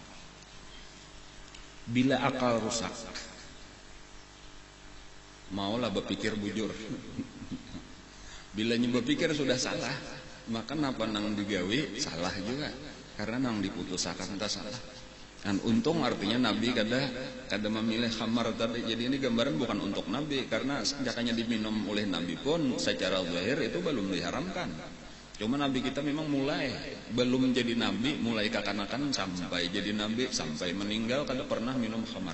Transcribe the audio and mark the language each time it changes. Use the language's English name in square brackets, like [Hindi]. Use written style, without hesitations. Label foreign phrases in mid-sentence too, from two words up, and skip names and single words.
[Indonesian] Bila akal rusak, maulah berpikir bujur. Bila berpikir sudah salah, maka [Banjar] napa nang digawe [Indonesian] salah juga, karena nang diputusakan tak salah. Dan untung artinya Nabi kada memilih khamar tadi. Jadi ini gambaran bukan untuk Nabi, karena sejakanya diminum oleh Nabi pun secara zahir itu belum diharamkan. Cuma Nabi kita memang mulai belum jadi Nabi, mulai kekanakan sampai jadi Nabi, sampai meninggal kada pernah minum khamar.